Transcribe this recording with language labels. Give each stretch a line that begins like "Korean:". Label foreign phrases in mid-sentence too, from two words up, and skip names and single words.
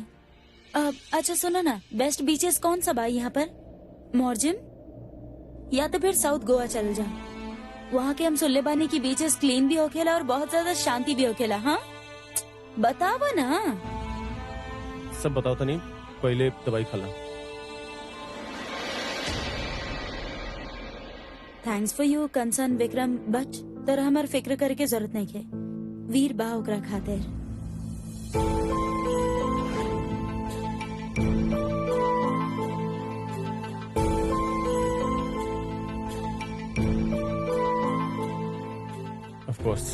Bhojpuri: अच्छा सुनो ना,
English: best beaches
Bhojpuri: कौन सा बा यहाँ पर? मॉर्जिम या तो फिर साउथ गोवा चल जा। वहाँ के हम सुनले बानी की
English: beaches clean
Bhojpuri: भी होखेला और बहुत ज्यादा शांति भी होखेला। हाँ बतावा ना। सब बताओ तो नहीं, पहले दवाई खाला।
English: thanks for you concern
Bhojpuri: विक्रम, बट तर हमार फिक्र करे के जरूरत नहीं है। वीर बा ओकरा खातिर।
English: of course.